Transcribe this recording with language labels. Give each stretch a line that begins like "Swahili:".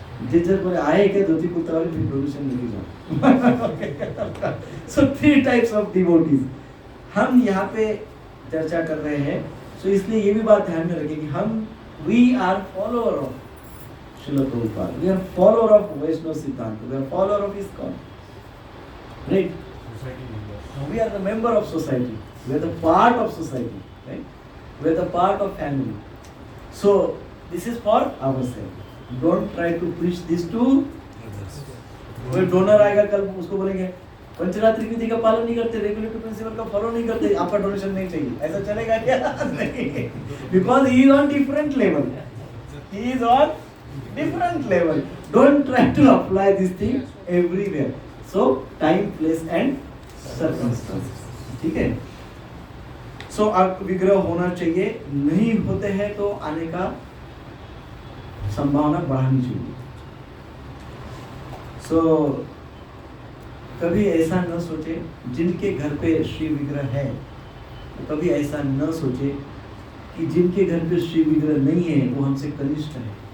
Hindi: जिस बोले आए क्या धोती कुर्ता वाले फिर डोनेशन लेके जाओ।
English: so 3 types of devotees,
Hindi: हम यहाँ पे चर्चा कर रहे हैं, तो इसलिए ये भी बात ध्यान में रखें कि हम
English: We are follower of Srila Prabhupada, we are follower of Vaishnava सिद्धांत, we are follower of ISKCON, right? We are the member of society. We are the part of society, right? We are the part of family. So this is for ourselves. Don't try to preach this to.
Hindi: कोई donor आएगा कल, उसको बोलेंगे पंचरात्रि विधि का पालन नहीं करते, regulatory principal का फॉलो नहीं करते, आपका डोनेशन नहीं चाहिए, ऐसा चलेगा क्या?
English: नहीं, because he is on different level. He is on different level. Don't try to apply this thing everywhere. So time, place and circumstances.
Hindi: ठीक है? So अब विग्रह होना चाहिए, नहीं होते हैं तो आने का संभावना बढ़ानी चाहिए. So कभी ऐसा न सोचे, जिनके घर पे श्री विग्रह है, तो कभी ऐसा न सोचे कि जिनके घर पे श्री विग्रह नहीं है वो हमसे कनिष्ठ है.